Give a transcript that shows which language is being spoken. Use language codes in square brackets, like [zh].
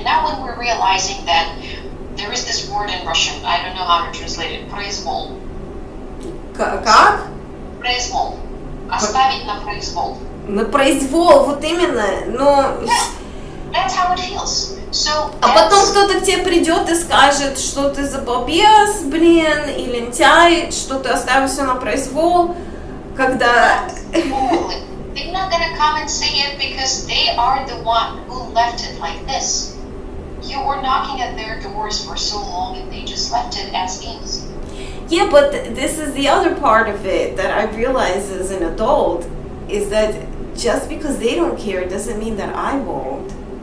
[en] And now when we're realizing that there is this word in Russian, I don't know how to translate it, произвол. [ru] Как? Произвол. Оставить на произвол. На произвол, вот именно, но... [en] That's how it feels. So, [ru] а потом кто-то к тебе придет и скажет, что ты забалбес, блин, и лентяй, что ты оставил все на произвол, когда... [en] They're not gonna come and say it because they are the one who left it like this. You were knocking at their doors for so long and they just left it as is. Yeah, but this is the other part of it that I realize as an adult, is that just because they don't care doesn't mean that I won't.